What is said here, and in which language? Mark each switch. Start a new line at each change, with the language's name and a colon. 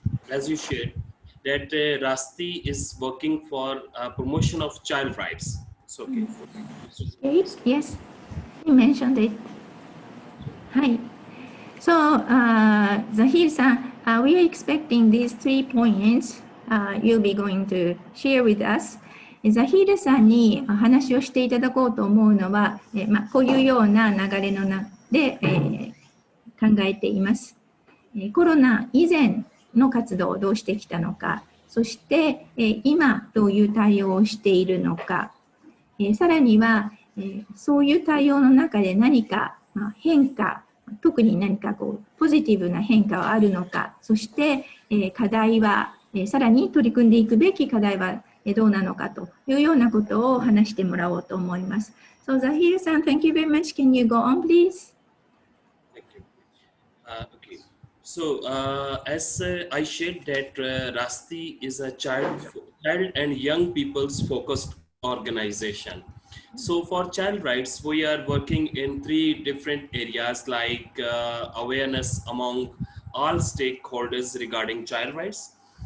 English: As you shared, that RASTI is working for promotion of child rights. So, Yes, you mentioned it. はい。 So, Zahir さん、we are expecting these 3 points you'll be going to share with us.
Japanese: ザヒールさんに話をしていただこうと思うのは、こういうような流れの中で、考えています。コロナ以前の活動をどうしてきたのか、そして、今どういう対応をしているのか、さらには、そういう対応の中で何か、変化、特に何かポジティブな変化はあるのか、そして、課題は、さらに取り組んでいくべき課題はどうなのかというようなことを話してもらおうと思います。
English: So, Zahir さん、thank you very much. Can you go on, please? Thank you. Okay. So, as I shared that RASTI is a child and young people's focused organization. So for child rights, we are working in 3 different areas like awareness among all stakeholders regarding child rights.